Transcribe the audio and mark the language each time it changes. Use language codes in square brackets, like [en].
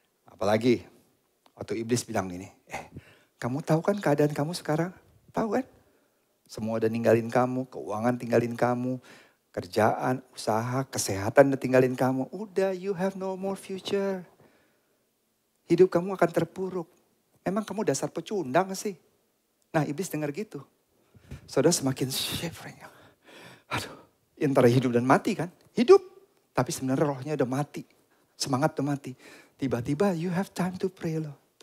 [id] Apalagi waktu iblis bilang gini, kamu tahu kan keadaan kamu sekarang? Tahu kan? Semua udah ninggalin kamu, keuangan tinggalin kamu, kerjaan, usaha, kesehatan udah tinggalin kamu. Udah, [en] you have no more future. [id] Hidup kamu akan terpuruk. Emang kamu dasar pecundang sih? Nah, iblis dengar gitu. Saudara semakin shivering. Aduh, antara hidup dan mati kan? Hidup, tapi sebenarnya rohnya udah mati. Semangat udah mati. Tiba-tiba [en] you have time to pray loh.